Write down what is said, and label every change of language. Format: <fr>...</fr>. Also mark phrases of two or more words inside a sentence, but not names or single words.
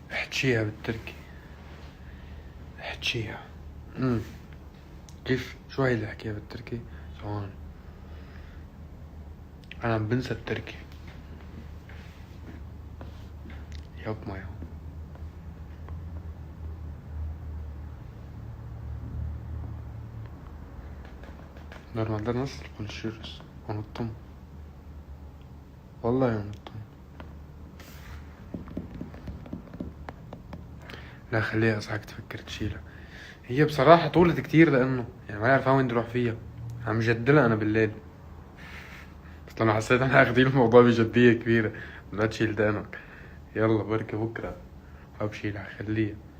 <ar>احكيها بالتركي. احكيها. كيف؟ شو هي اللي احكيها بالتركي؟ ثواني، انا عم بنسى التركي.</ar> <tr>yapma ya. Normalde nasıl konuşuyoruz? Unuttum. Vallahi unuttum.</tr> <ar>لا خليها اصحك تفكر تشيلها. هي بصراحة طولت كتير لانه يعني ما يعرف وين نروح فيها. عم جدلها انا بالليل، بس انا حسيت انا اخدين الموضوع بجدية كبيرة. لا تشيل دانك، يلا بركة بكرة بشيلها خليها.</ar>